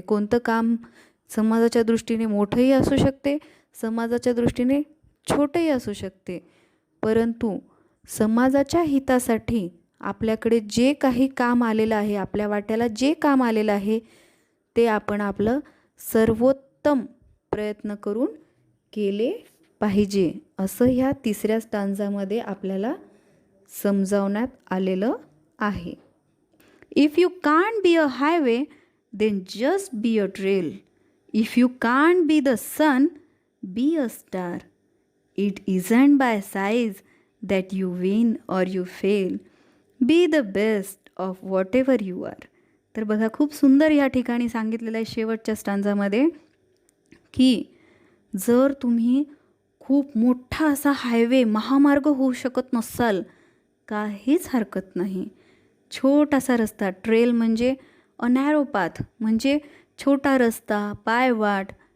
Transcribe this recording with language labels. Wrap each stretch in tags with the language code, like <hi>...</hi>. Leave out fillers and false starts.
<mr>कोणतं काम समाजाच्या दृष्टीने मोठंही असू शकते, समाजाच्या दृष्टीने छोटंही असू शकते, परंतु समाजाच्या हितासाठी आपल्याकडे जे काही काम आलेलं आहे, आपल्या वाट्याला जे काम आलेलं आहे, ते आपण आपलं सर्वोत्तम प्रयत्न करून केले पाहिजे, असं ह्या तिसऱ्या स्टांजामध्ये आपल्याला समजावण्यात आलेलं आहे.</mr> <en>If you can't be a highway then just be a trail. If you can't be the sun be a star. It isn't by size that you win or you fail. Be the best of whatever you are.</en> <mr>तर बघा खूप सुंदर या ठिकाणी सांगितलेलं आहे शेवटच्या स्टांजामध्ये की जर तुम्ही खूप मोठा असा हायवे महामार्ग होऊ शकत नसाल, काहीच हरकत नाही. छोटासा रस्ता, ट्रेल म्हणजे</mr> <en>a narrow path</en> <mr>म्हणजे छोटा रस्ता, पायवाट.</mr>